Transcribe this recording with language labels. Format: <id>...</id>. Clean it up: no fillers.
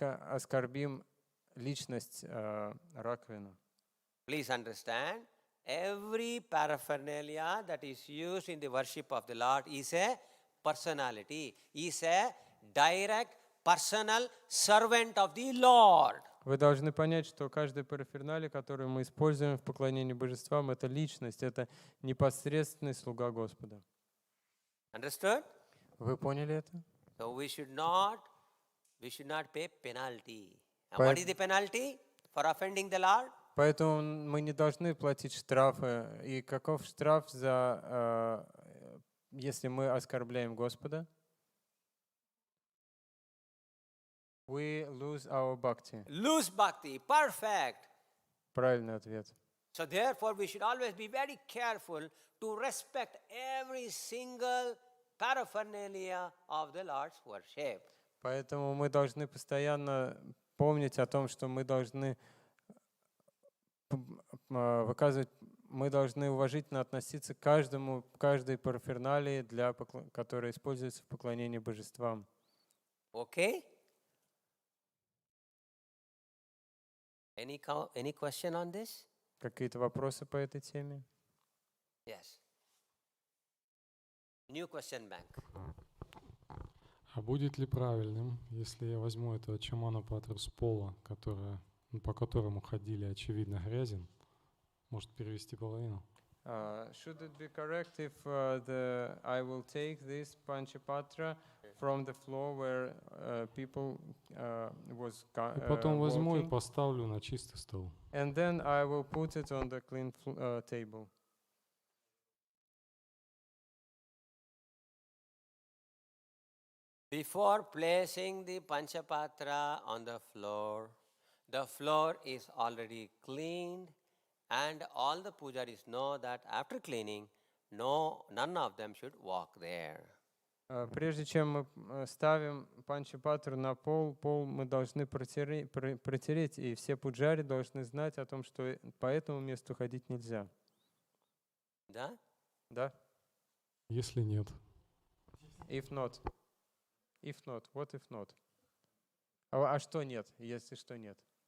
<ru>оскорбим личность раковины.</ru> <en>Please understand, every paraphernalia that is used in the worship of the Lord is a personality, is a direct personal servant of the Lord.</en> <ru>Вы должны понять, что каждая параферналия, которую мы используем в поклонении божествам, это личность, это непосредственный слуга Господа.</ru> <en>Understood?</en> <ru>Вы поняли это?</ru> <en>So we should not pay penalty. And what is the penalty for offending the Lord?</en> <ru>Поэтому мы не должны платить штрафы. И каков штраф за, если мы оскорбляем Господа?</ru> <en>We lose our bhakti. Lose bhakti. Perfect.</en> <ru>Правильный ответ.</ru> <en>So therefore we should always be very careful to respect every single paraphernalia of the Lord's worship.</en> <ru>Поэтому мы должны постоянно помнить о том, что мы должны мы должны уважительно относиться к каждой параферналии, которая используется в поклонении божествам.</ru> <en>Okay? Any question on this?</en> <ru>Какие-то вопросы по этой теме?</ru> <en>Yes. New question bank.</en> <ru>А будет ли правильным, если я возьму этого чамана патру с пола, по которому ходили, очевидно, грязен, может перевести половину?</ru> <en>Should it be correct if I will take this Panchapatra from the floor where people was</en> <ru>И потом возьму и</ru> <en>walking,</en> <ru>поставлю на чистый стол.</ru> <en>and then I will put it on the clean table? Before placing the Panchapatra on the floor is already cleaned, and all the pujaris know that after cleaning, none of them should walk there.</en> <ru>Прежде чем мы ставим панчапатру на пол мы должны протереть, и все пуджари должны знать о том, что по этому месту ходить нельзя. Да? Да? Если нет.</ru> <en>If not, what if not?</en> <ru>А что нет, если что нет?</ru>